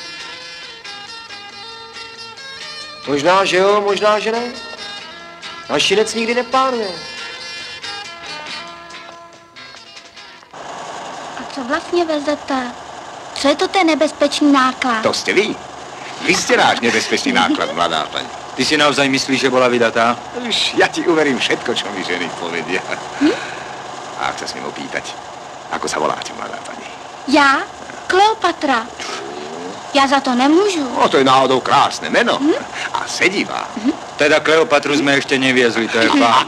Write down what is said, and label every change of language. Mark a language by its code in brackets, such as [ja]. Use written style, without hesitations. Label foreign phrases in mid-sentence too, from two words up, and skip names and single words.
[cs] Možná, že jo, možná, že ne. Náš šinec nikdy neplánuje. A co vlastně vezete? Co je to ten nebezpečný náklad? To jste vy. Vy jste náš nebezpečný náklad, mladá paní. [sk] Ty si naozaj myslíš, že bola vydatá? Už ja ti uverím všetko, čo mi ženy povedia. A ak sa smiem opýtať, ako sa voláte, mladá pani? [cs] Já? Kleopatra. Já za to nemůžu. [sk] No, to je náhodou krásne meno. A sedivá. Teda Kleopatru sme ešte neviezli, to je fakt.